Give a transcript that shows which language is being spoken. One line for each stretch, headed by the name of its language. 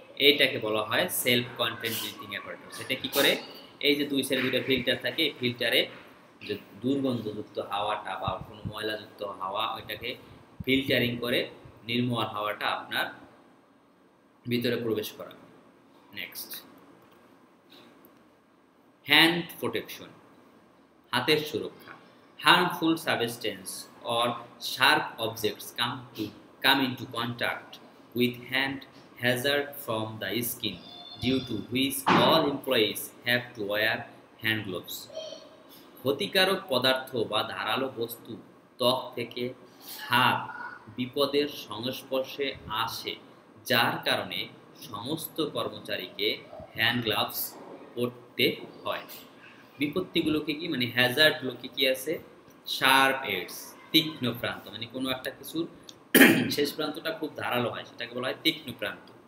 Bangla: এইটাকে বলা হয় সেলফ কন্টেন্ট ব্রিথিং অ্যাপারেটাস। এটা কি করে, এই যে দুই সাইডে দুটো ফিল্টার থাকে, এই ফিল্টারে যে দুর্গন্ধযুক্ত হাওয়াটা বা কোনো ময়লাযুক্ত হাওয়া, ওইটাকে ফিল্টারিং করে নির্মল হাওয়াটা আপনার ভিতরে প্রবেশ করা। নেক্সট, হ্যান্ড প্রোটেকশন, হাতের সুরক্ষা।
English: Harmful substance or sharp objects come into contact with hand hazard from the skin, due to which all employees have to wear hand gloves.
Bangla: ক্ষতিকারক পদার্থ বা ধারালো বস্তু ত্বক থেকে হাত বিপদের সংস্পর্শে আসে, যার কারণে সমস্ত কর্মচারীকে হ্যান্ড গ্লাভস পরতে হয়। বিপত্তিগুলোকে কি মানে হ্যাজার্ডগুলোকে কি আছে, শার্প এডস, তীক্ষ্ণ প্রান্ত, মানে কোনো একটা কিছুর শেষ প্রান্তটা খুব ধারালো হয়, সেটাকে বলা হয় তীক্ষ্ণ প্রান্ত।